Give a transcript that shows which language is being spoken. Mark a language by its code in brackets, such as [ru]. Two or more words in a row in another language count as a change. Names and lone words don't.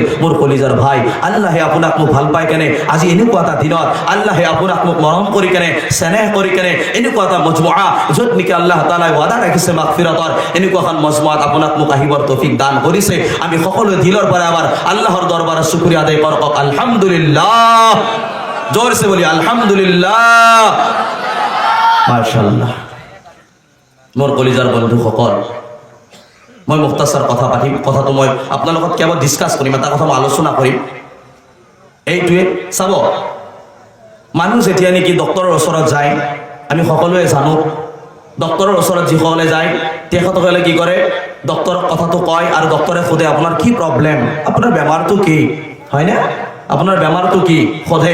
[as] মোৰ কলিজাৰ ভাই, আল্লাহে আপোনাক মোক ভাল পাই কেনে আজি এনেকুৱা এটা দিনত আল্লাহে আপোনাক মোক মৰম কৰি কেনে চেনেহ কৰি কেনে এনেকুৱা এটা মজমুআ য'ত নেকি আল্লাহ তাআলাই ওয়াদা ৰাখিছে মাগফিৰাতৰ, এনেকুৱা এখন মজমুআত আপোনাক মোক আহিবৰ তৌফিক দান কৰিছে। আমি সকলো দিলৰ পৰা আবার আল্লাহৰ দৰবাৰত শুকৰিয়া আদায় কৰক। আলহামদুলিল্লাহ, জোরসে বলি আলহামদুলিল্লাহ, মাশাআল্লাহ। মোৰ কলিজাৰ বন্ধুসকল, মই মুখতাসাৰ কথা পাতিম, কথাটো মই আপোনাৰ লগত কেৱল ডিছকাছ কৰিম, এটা কথা মই আলোচনা কৰিম। এইটোৱে চাব, মানুহ যেতিয়া নেকি ডক্টৰৰ ওচৰত যায়, আমি সকলোৱে জানো ডক্টৰৰ ওচৰত যিসকলে যায় তেখেতসকলে কি কৰে, ডক্টৰক কথাটো কয় আৰু ডক্টৰে সোধে আপোনাৰ কি প্ৰব্লেম, আপোনাৰ বেমাৰটো কি, হয়নে, আপোনাৰ বেমাৰটো কি সোধে।